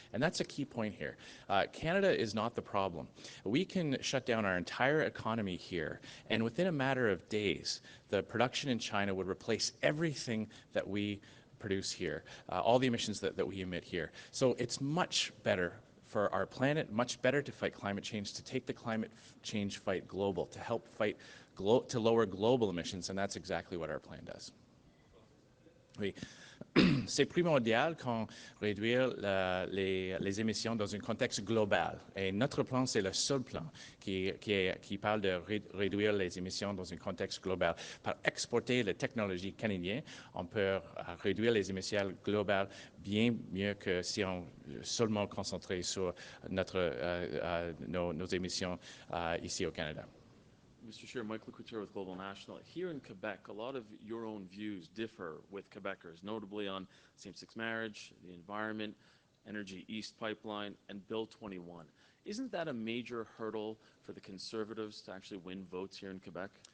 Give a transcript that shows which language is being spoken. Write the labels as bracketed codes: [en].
[en] And that's a key point here. Canada is not the problem. We can shut down our entire economy here, and within a matter of days, the production in China would replace everything that we produce here, all the emissions that we emit here. So it's much better for our planet, much better to fight climate change, to take the climate change fight global, to help fight to lower global emissions, and that's exactly what our plan does. [fr] Oui. C'est primordial qu'on réduire les émissions dans un contexte global. Et notre plan, c'est le seul plan qui parle de réduire les émissions dans un contexte global. Par exporter les technologies canadiennes, on peut réduire les émissions globales bien mieux que si on seulement concentrait sur nos émissions ici au Canada. [en] Mr. Scheer, Michael Couture with Global National. Here in Quebec, a lot of your own views differ with Quebecers, notably on same-sex marriage, the environment, Energy East pipeline, and Bill 21. Isn't that a major hurdle for the Conservatives to actually win votes here in Quebec?